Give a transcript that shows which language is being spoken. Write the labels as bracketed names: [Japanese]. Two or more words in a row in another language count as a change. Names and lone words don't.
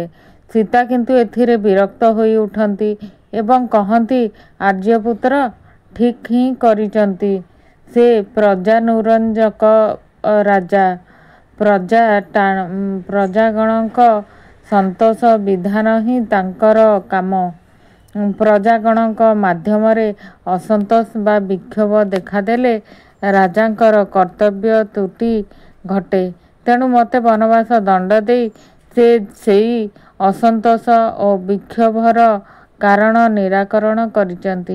[Odia] ସୀତା କିନ୍ତୁ ଏଥିରେ ବିରକ୍ତ ହୋଇ ଉଠନ୍ତି ଏବଂ କହନ୍ତି ଆର୍ଯ୍ୟପୁତ୍ର ଠିକ୍ ହିଁ କରିଛନ୍ତି। ସେ ପ୍ରଜାନୁରଞ୍ଜକ ରାଜା ପ୍ରଜାଗଣଙ୍କ ସନ୍ତୋଷ ବିଧାନ ହିଁ ତାଙ୍କର କାମ। ପ୍ରଜାଗଣଙ୍କ ମାଧ୍ୟମରେ ଅସନ୍ତୋଷ ବା ବିକ୍ଷୋଭ ଦେଖାଦେଲେ ରାଜାଙ୍କର କର୍ତ୍ତବ୍ୟ ତ୍ରୁଟି ଘଟେ। ତେଣୁ ମତେ ବନବାସ ଦଣ୍ଡ ଦେଇ ସେ ସେଇ ଅସନ୍ତୋଷ ଔର ବିକ୍ଷୋଭର କାରଣ ନିରାକରଣ କରିଛନ୍ତି।